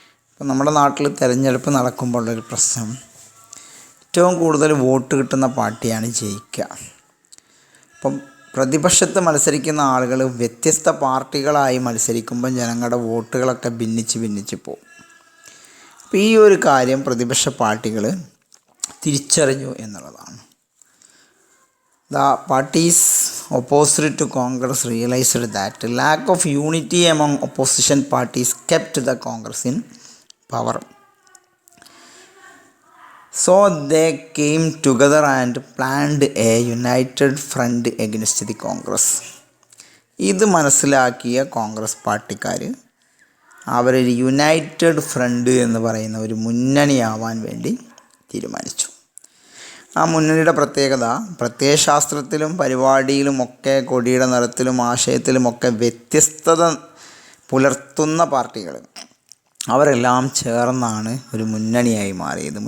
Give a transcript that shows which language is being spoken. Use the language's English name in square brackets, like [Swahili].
[Malayalam] ഇപ്പം നമ്മുടെ നാട്ടിൽ തിരഞ്ഞെടുപ്പ് നടക്കുമ്പോഴുള്ളൊരു പ്രശ്നം, ഏറ്റവും കൂടുതൽ വോട്ട് കിട്ടുന്ന പാർട്ടിയാണ് ജയിക്കുക. അപ്പം പ്രതിപക്ഷത്ത് മത്സരിക്കുന്ന ആളുകൾ വ്യത്യസ്ത പാർട്ടികളായി മത്സരിക്കുമ്പോൾ ജനങ്ങളുടെ വോട്ടുകളൊക്കെ ഭിന്നിച്ച് പോകും. അപ്പോൾ ഈ ഒരു കാര്യം പ്രതിപക്ഷ പാർട്ടികൾ തിരിച്ചറിഞ്ഞു എന്നുള്ളതാണ്. [English] The parties opposite to Congress realized that lack of unity among opposition parties kept the Congress in power. So they came together and planned a united front against the Congress. [Malayalam] ഇത് മനസ്സിലാക്കിയ കോൺഗ്രസ് പാർട്ടിക്കാർ അവരൊരു യുണൈറ്റഡ് ഫ്രണ്ട് എന്ന് പറയുന്ന ഒരു മുന്നണിയാവാൻ വേണ്ടി തീരുമാനിച്ചു. ആ മുന്നണിയുടെ പ്രത്യേകത, പ്രത്യയശാസ്ത്രത്തിലും പരിപാടിയിലുമൊക്കെ കൊടിയുടെ നിറത്തിലും ആശയത്തിലുമൊക്കെ വ്യത്യസ്തത പുലർത്തുന്ന പാർട്ടികൾ അവരെല്ലാം ചേർന്നാണ് ഒരു മുന്നണിയായി മാറിയത്.